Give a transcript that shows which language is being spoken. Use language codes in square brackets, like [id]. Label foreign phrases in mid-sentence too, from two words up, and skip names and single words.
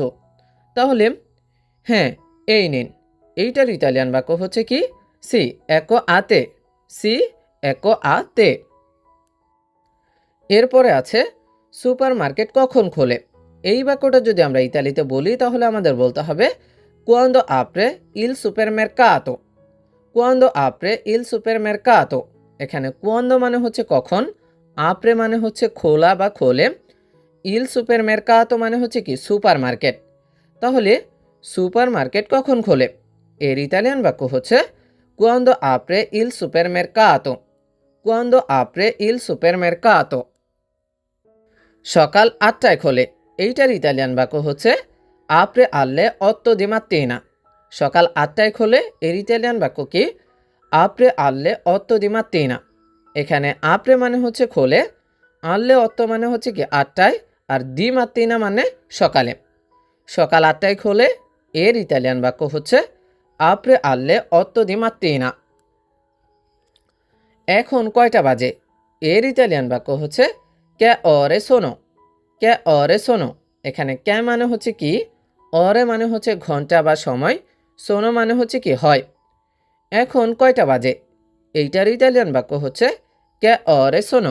[bn] তাহলে হ্যাঁ এই নিন, এইটার ইতালিয়ান বাক্য হচ্ছে [it] qui sì ecco a te. sì ecco a te. [bn] এরপরে আছে সুপার মার্কেট কখন খোলে। এই বাক্যটা যদি আমরা ইতালিতে বলি তাহলে আমাদের বলতে হবে [it] quando apre il supermercato। quando apre il supermercato, [bn] এখানে quando মানে হচ্ছে কখন, apre মানে হচ্ছে খোলা বা খোলে, [it] il supermercato [bn] মানে হচ্ছে কি সুপার মার্কেট। তাহলে সুপার মার্কেট কখন খোলে, এর ইতালিয়ান বাক্য হচ্ছে [it] quando apre il supermercato। quando apre il supermercato। [bn] সকাল 8টায় খোলে, এইটার ইতালিয়ান বাক্য হচ্ছে [it] apre alle 8 di mattina। [bn] সকাল 8টায় খোলে, এর ইতালিয়ান বাক্য কি [it] apre alle 8 di mattina। [bn] এখানে apre মানে হচ্ছে খোলে, alle 8 মানে হচ্ছে কি 8টায়, আর [it] di mattina [bn] মানে সকালে। সকাল 8টায় খোলে, এর ইতালিয়ান বাক্য হচ্ছে [it] apre alle 8 di mattina। [bn] এখন কয়টা বাজে, এর ইতালিয়ান বাক্য হচ্ছে [it] che ore sono. che ore sono, [bn] এখানে কে মানে হচ্ছে কি, অরে মানে হচ্ছে ঘন্টা বা সময়, শোনো মানে হচ্ছে কি হয়। এখন কয়টা বাজে, এইটার ইতালিয়ান বাক্য হচ্ছে [it] che ore sono.